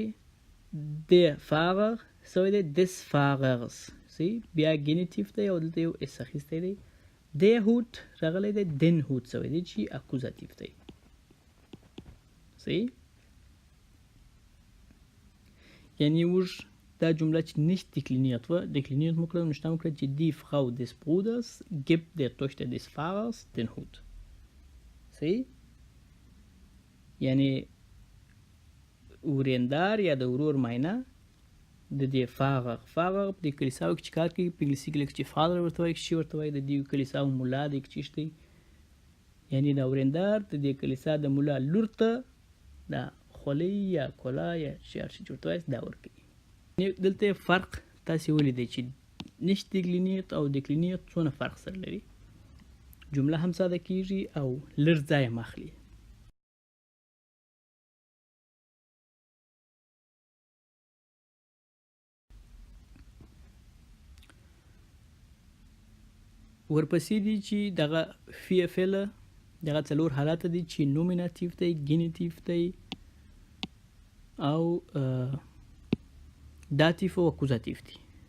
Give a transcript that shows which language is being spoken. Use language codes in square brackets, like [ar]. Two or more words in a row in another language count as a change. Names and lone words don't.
[de] der Fahrer [ps] شوی دی [de] des Fahrers [ps] سی بیا ګینیټیف دی او دلته یو اس اخیستی دی. [de] der Hut [ps] راغلی دی [de] den Hut [ps] شوی دی چې اکوزاتیف دی سی. یعنی موږ دا جمله چې [de] nicht dekliniert war dekliniert [ps] مو کړه، نو شته مو کړه چې [de] die Frau des Bruders gibt der Tochter des Fahrers den Hut [ps] سی. یعنی ورېندار یا د ورور ماینه د دې فاغر په دې کلیساو کې چې کار کوي په انګلیسي کې لکه چې فادر ورته وایي چې ورته وایي د دې کلیساو ملا دی چې شته، یعنی دا ورېندار د دې کلیسا د ملا لور ته دا خولۍ یا کولا یا هر شي چې ورته وایي دا ورکوي. دلته فرق تاسې ولیدئ چې [de] nicht dekliniert [ps] او dekliniert څونه فرق سره لري. جمله هم ساده کیږي او لږ ځای هم اخلي. ورپسې دي چې دغه فعله دغه څلور حالات دي چې نومیناتیف دی، ګینیټیف دی او داتیف او اکوزاتیف دي.